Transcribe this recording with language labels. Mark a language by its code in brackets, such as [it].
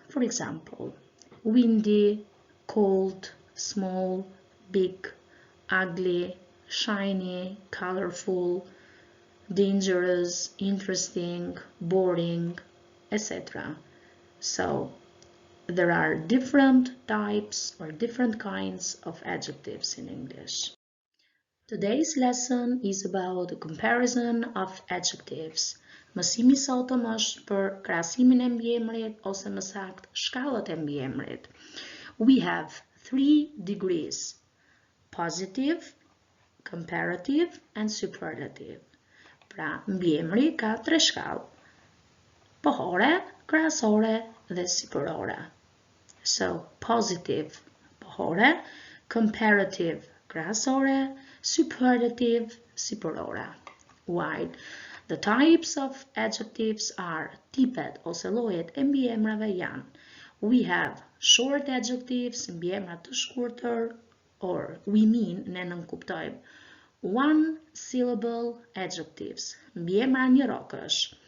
[en] For example, windy, cold, small, big, ugly, shiny, colorful, dangerous, interesting, boring, etc. So there are different types or different kinds of adjectives in English. Today's lesson is about the comparison of adjectives. [sq] Mësimi sot është për krahasimin e mbiemrit ose më saktë shkallët e mbiemrit. [en] We have 3 degrees: positive, comparative and superlative. [sq] Pra, mbiemri ka 3 shkallë: pohore, krahasore dhe sipërore. [en] So, positive, pohore, comparative, krahasore, superlative, sipërore. While the types of adjectives are [sq] tipet ose llojet e mbiemrave janë: [en] we have short adjectives, [sq] mbiemra të shkurtër, [en] or we mean, [sq] ne nënkuptojmë, [en] one syllable adjectives, [sq] mbiemra njërokësh.